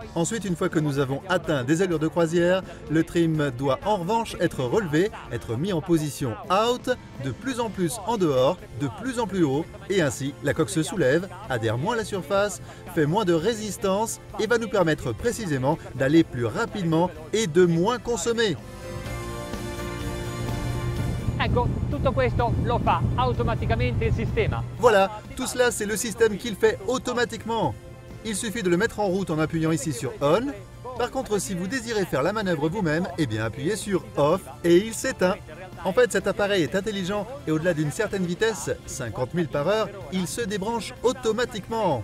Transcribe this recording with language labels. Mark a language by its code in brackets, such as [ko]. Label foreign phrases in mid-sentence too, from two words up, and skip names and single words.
[fr] Ensuite, une fois que nous avons atteint des allures de croisière, le trim doit en revanche être relevé, être mis en position out, de plus en plus en dehors, de plus en plus haut, et ainsi la coque se soulève, adhère moins à la surface, fait moins de résistance et va nous permettre précisément d'aller plus rapidement et de moins consommer. [it] Ecco, tutto questo lo fa automaticamente il sistema. [fr] Voilà, tout cela c'est le système qui le fait automatiquement. Il suffit de le mettre en route en appuyant ici sur On. Par contre, si vous désirez faire la manœuvre vous-même, eh bien appuyez sur Off et il s'éteint. En fait, cet appareil est intelligent et au-delà d'une certaine vitesse, 50 000 par heure, il se débranche automatiquement.